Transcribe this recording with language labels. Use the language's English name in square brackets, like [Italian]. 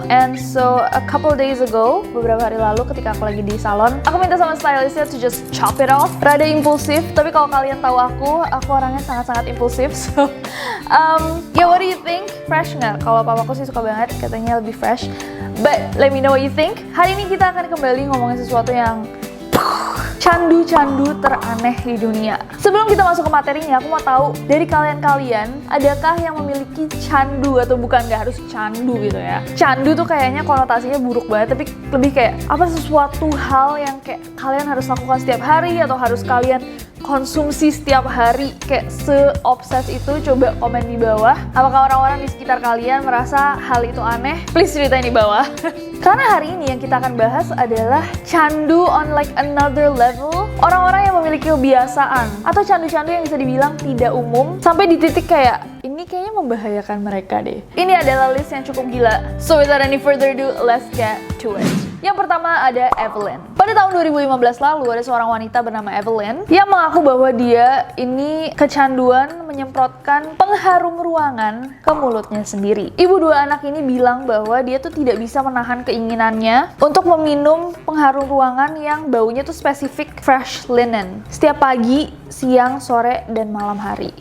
[English] And so a couple days ago, [Indonesian] beberapa hari lalu ketika aku lagi di salon, aku minta sama stylistnya [English] to just chop it off. [Indonesian] Rada impulsif, tapi kalau kalian tahu aku orangnya sangat-sangat impulsif. [English] So, yeah, what do you think? [Indonesian] Fresh nggak? Kalau papaku sih suka banget, katanya lebih fresh. [English] But let me know what you think. [Indonesian] Hari ini kita akan kembali ngomongin sesuatu yang candu-candu teraneh di dunia. Sebelum kita masuk ke materinya, aku mau tahu dari kalian-kalian, adakah yang memiliki candu atau bukan, nggak harus candu gitu ya. Candu tuh kayaknya konotasinya buruk banget, tapi lebih kayak apa sesuatu hal yang kayak kalian harus lakukan setiap hari atau harus kalian konsumsi setiap hari, kayak se-obses itu. Coba komen di bawah. Apakah orang-orang di sekitar kalian merasa hal itu aneh? Please ceritain di bawah. Karena hari ini yang kita akan bahas adalah candu [English] on like another level. [Indonesian] Orang-orang yang memiliki kebiasaan atau candu-candu yang bisa dibilang tidak umum sampai di titik kayak ini kayaknya membahayakan mereka deh. Ini adalah list yang cukup gila. [English] So without any further ado, let's get to it. [Indonesian] Yang pertama ada Evelyn. Pada tahun 2015 lalu ada seorang wanita bernama Evelyn yang mengaku bahwa dia ini kecanduan menyemprotkan pengharum ruangan ke mulutnya sendiri. Ibu dua anak ini bilang bahwa dia tuh tidak bisa menahan keinginannya untuk meminum pengharum ruangan yang baunya tuh spesifik fresh linen setiap pagi, siang, sore, dan malam hari.